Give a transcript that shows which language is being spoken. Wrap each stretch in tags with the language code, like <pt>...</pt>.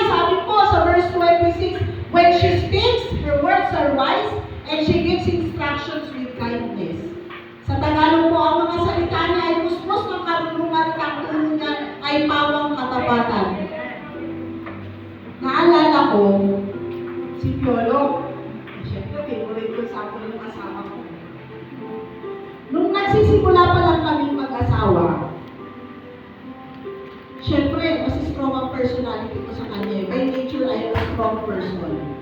<tl>Sabi po sa</tl> <en>verse 26, when she speaks, her words are wise, and she gives instructions with kindness.</en> <tl>Sa Tagalog po, ang mga salita niya ay puspos ng karunungan at ang ulo niya ay pawang katapatan. Naalala ko, si Piolo, favorite ko sa akin yung asawa ko. Nung nagsisimula pa lang kaming mag-asawa, syempre, mas strong ang personality ko sa kanya.</tl> <en>By nature, I am a strong person.</en>